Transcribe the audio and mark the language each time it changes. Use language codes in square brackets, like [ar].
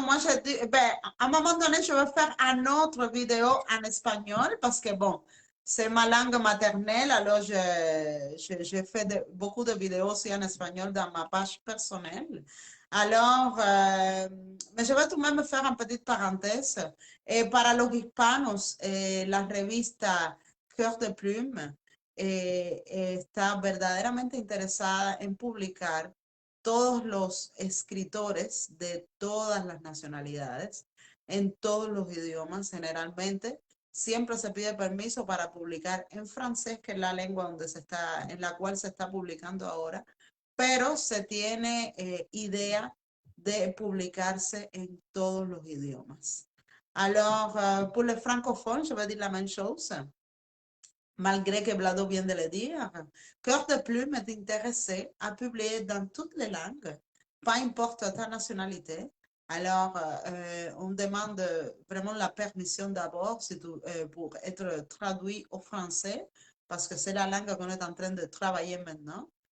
[fr] Moi, j'ai dit, ben, à un moment donné, je vais faire un autre vidéo en espagnol parce que, bon, c'est ma langue maternelle. Alors, je fais beaucoup de vidéos aussi en espagnol dans ma page personnelle. Alors, mais je vais tout de même faire une petite parenthèse. [es] Para los hispanos, la revista Cœur de Plume está verdaderamente interesada en publicar todos los escritores de todas las nacionalidades, en todos los idiomas generalmente. Siempre se pide permiso para publicar en francés, que es la lengua donde en la cual se está publicando ahora, pero se tiene idea de publicarse en todos los idiomas. [fr] Alors, pour les francophones, je vais dire la même chose. Malgré que Blado vient de le dire, Cœur de Plume est intéressé à publier dans toutes les langues, pas importe ta nationalité. Alors, on demande vraiment la permission d'abord pour être traduit au français, parce que c'est la langue qu'on est en train de travailler maintenant.